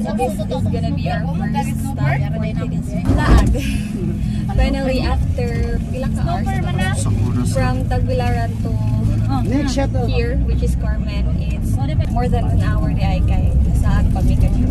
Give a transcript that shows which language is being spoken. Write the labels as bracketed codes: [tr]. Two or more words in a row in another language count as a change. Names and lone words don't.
[en] This is gonna be our first stop for today's vlog. Finally, after [ceb] pila ka [en] hours from Tagbilaran to here, which is Carmen, it's more than an hour [ceb] di ay kay saan pa mi kayo.